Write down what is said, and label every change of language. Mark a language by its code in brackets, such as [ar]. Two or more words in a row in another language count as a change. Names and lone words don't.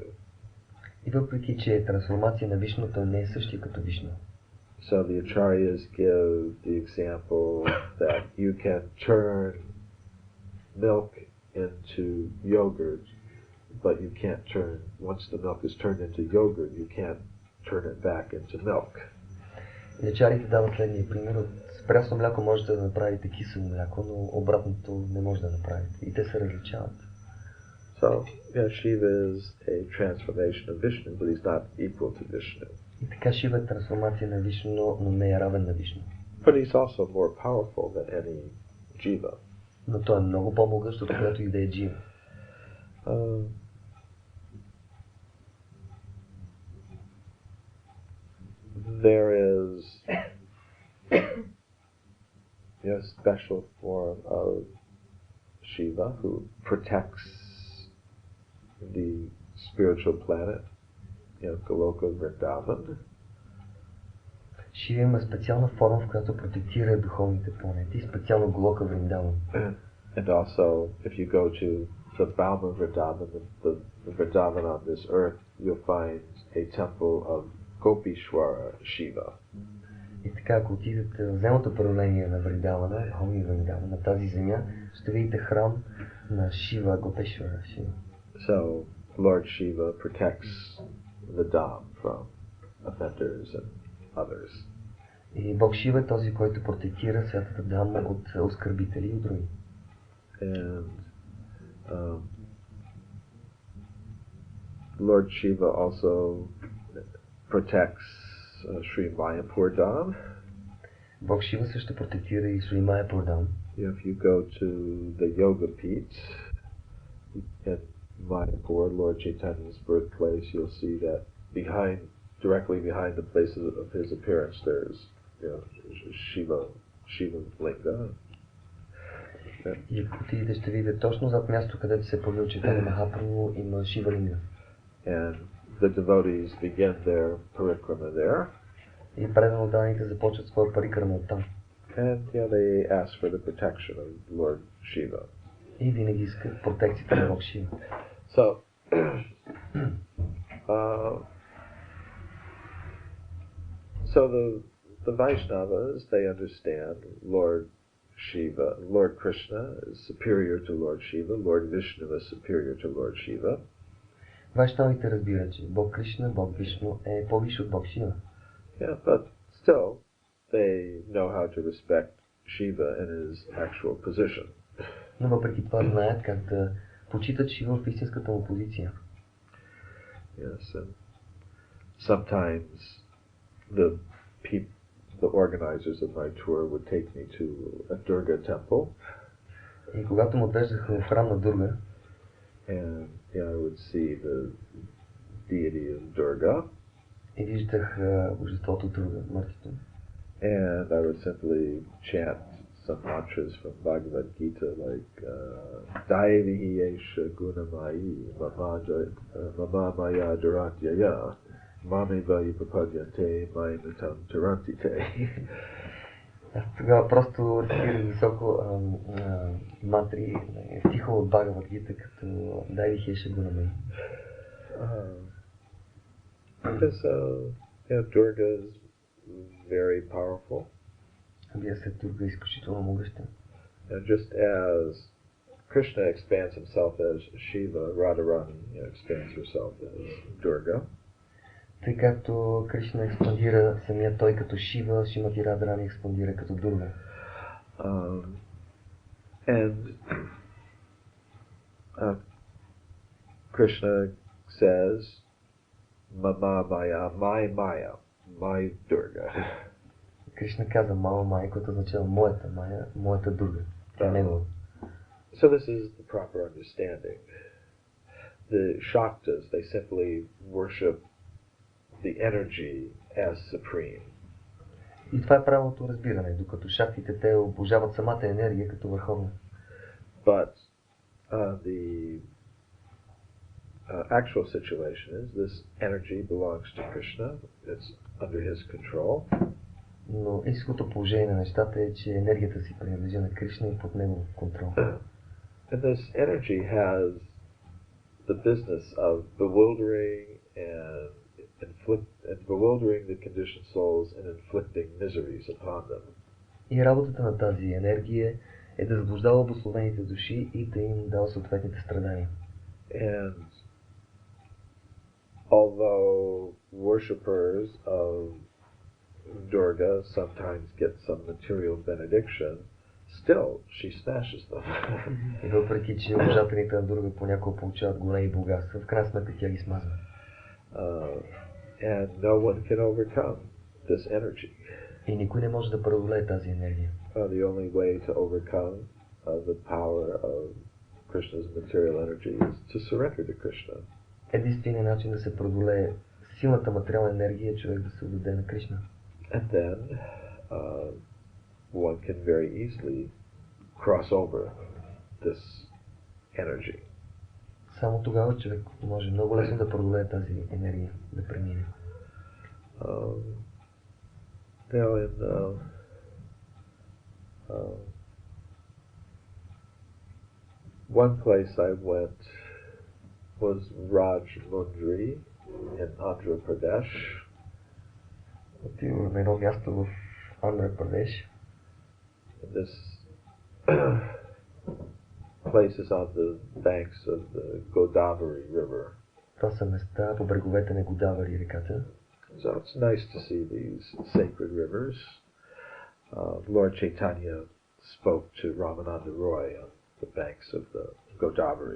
[bg] И въпреки, че е трансформация на Вишну, той не е същия като Вишну. [en] So the acharyas give the example that you can turn milk into yogurt, but you can't turn, once the milk is turned into yogurt, you can't turn it back into milk. [bg] И ачарите дават следния пример. От прясно мляко можете да направите кисело мляко, но обратното не може да направите. И те се различават. [en] So, yeah, Shiva is a transformation of Vishnu, but he's not equal to Vishnu. [bg] И така Шива е трансформация на Вишну, но не е равен на Вишну. [en] But he's also more powerful than any Jiva. [bg] Но той е много по-могъщ от която и да е Джива. [en] There is a special form of Shiva who protects the spiritual planet, Goloka Vrindavan. [bg] Шива има специална форма, в която протектира духовните планети, специално Голока Вриндаван. [en] And also, if you go to the Bhauma Vrindavan, the Vrindavan on this earth, you'll find a temple of Gopishwara Shiva. [bg] И така, ако отидете в земното проявление на Вриндавана, Хоми Вриндавана, на тази земя, ще видите храм на Шива, Гопешвара Шива. [en] So, Lord Shiva protects the Dham from offenders and others. [bg] И Бог Шива е този, който протектира святата Дама от оскърбители и от други. [en] And Lord Shiva also protects Sri Mayapur Dham. [bg] Бог Шива също протектира и Сри Майяпур Дам. [en] If you go to the Yoga Pit at Mayapur, Lord Chaitanya's birthplace, you'll see that directly behind the place of his appearance, there's Shiva Linga. [bg] И ако отидете, ще видите точно зад място, където се появил Чайтания Махапрабху, има Шива Линга. [en] And the devotees begin their parikrama there. [bg] И преданно започват своя парикрама оттам. [en] And they ask for the protection of Lord Shiva. [bg] И винаги искат протекцията на Бог Шива. [en] So, the Vaishnavas, they understand Lord Shiva, Lord Krishna is superior to Lord Shiva, Lord Vishnu is superior to Lord Shiva. [bg] Вайшнавите разбират, че Бог Кришна, Бог Вишну е по-висш от Бог Шива. [en] Yeah, but still, they know how to respect Shiva in his actual position. [bg] Но въпреки това знаят как да почитат Шива в истинската му позиция. [en] Yes, and sometimes the organizers of my tour would take me to a Durga temple. [bg] И когато ме отвеждаха в храм на Дурга, [en] and I would see the deity of Durga. [bg] И виждах божеството Дурга, мъртвото. [en] And I would simply chant some mantras from Bhagavad Gita like [sa] दैवी ह्येषा गुणमयी मम माया दुरत्यया मामेव ये प्रपद्यन्ते मायामेतां तरन्ति ते. [bg] Аз тогава просто рецитирах високо мантри, стиха от Бхагавад Гита, като [sa] दैवी ह्येषा गुणमयी. [en] Because Durga is very powerful. [bg] Вие се Дурга е изключително могъща. [en] And just as Krishna expands himself as Shiva, Radharani expands herself as Durga. [bg] Тъй както Кришна експандира самия той като Шива, Шимати Радharani експандира като Дурга. [en] And Krishna says, [sa] मम माया, [en] my Durga. [bg] Кришна каза [sa] मम माया, [bg] което означава моята Майя, моята Дурга. Тя е негова. [en] So this is the proper understanding. The Shaktas, they simply worship the energy as supreme. [bg] И това е правилното разбиране, докато шактите те обожават самата енергия като върховна. [en] But the actual situation is this energy belongs to Krishna. It's under his control. [bg] Но истинското положение на нещата е, че енергията си принадлежи на Кришна и под негов контрол. [en] And this energy has the business of bewildering the conditioned souls and inflicting miseries upon them. [bg] И работата на тази енергия е да заблуждава обусловените души и да им дава съответните страдания. [en] And although worshippers of Durga sometimes get some material benediction, still she smashes them. [bg] И въпреки че обожателите на Дурга понякога получават големи богатства, в крайна сметка тя ги смазва. [en] And no one can overcome this energy. [bg] И никой не може да преодолее тази енергия. [en] The only way to overcome the power of Krishna's material energy is to surrender to Krishna. [bg] Единственият начин да се преодолее силната материална енергия е човек да се отдаде на Кришна. [en] And then one can very easily cross over this energy. [bg] Само тогава човек може много лесно да преодолее тази енергия, да премине. [en] Now in one place I went was Rajmundry in Andhra Pradesh. [bg] Отидох на едно място в Андхра Прадеш. [en] This place is on the banks of the Godavari River. [bg] Това са места по бреговете на Годавари реката. [en] So it's nice to see these sacred rivers. Lord Chaitanya spoke to Ramananda Roy on the banks of the Godavari.